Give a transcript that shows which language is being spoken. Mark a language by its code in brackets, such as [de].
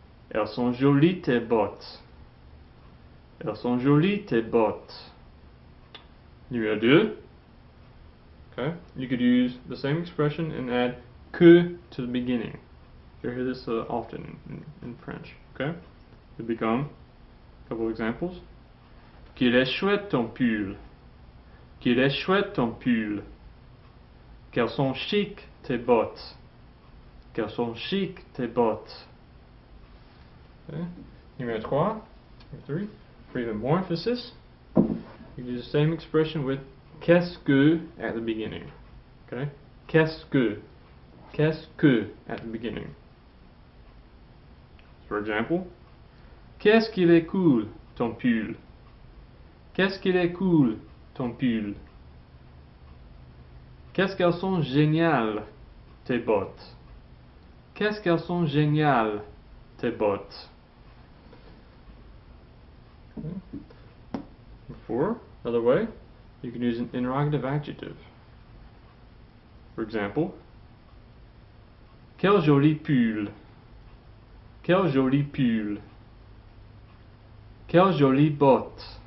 [fr] Elles sont jolies tes bottes. Elles sont jolies tes bottes. Numéro 2. Okay. [en] You could use the same expression and add que to the beginning. You hear this often in French. Okay. It become a couple examples. [fr] Qu'il est chouette ton pull. Qu'il est chouette ton pull. Qu'elles sont chic tes bottes. Qu'elles sont chic tes bottes. [en] Okay. [fr] Numéro 3. [en] Number 3. For even more emphasis, you use the same expression with qu'est-ce que at the beginning. Okay. [fr] Qu'est-ce que. Qu'est-ce que [en] at the beginning. For example, [fr] qu'est-ce qu'il est cool ton pull. Qu'est-ce qu'il est cool ton pull. Qu'est-ce qu'elles sont géniales tes bottes. Qu'est-ce qu'elles sont géniales tes bottes. [en] Okay. 4. Another way, you can use an interrogative adjective. For example, [fr] quel joli pull. Quel joli pull. Quelle jolie botte.